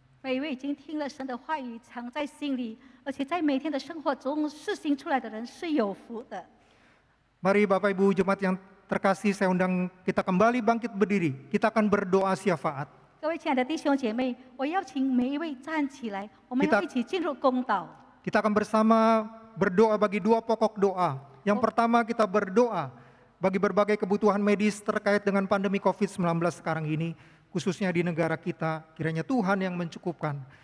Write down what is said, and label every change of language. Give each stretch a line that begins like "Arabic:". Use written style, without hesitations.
Chinese: 每一位已经听了神的话语，藏在心里，而且在每天的生活中实行出来的人是有福的。
Indonesian: Mari Bapak Ibu Jemaat yang terkasih, saya undang kita kembali bangkit berdiri. Kita akan berdoa syafaat.
Chinese: 各位亲爱的弟兄姐妹，我邀请每一位站起来，我们要一起进入公祷。
Indonesian: Kita akan bersama berdoa bagi dua pokok doa. Yang pertama, kita berdoa bagi berbagai kebutuhan medis terkait dengan pandemi COVID-19 sekarang ini, khususnya di negara kita, kiranya Tuhan yang mencukupkan.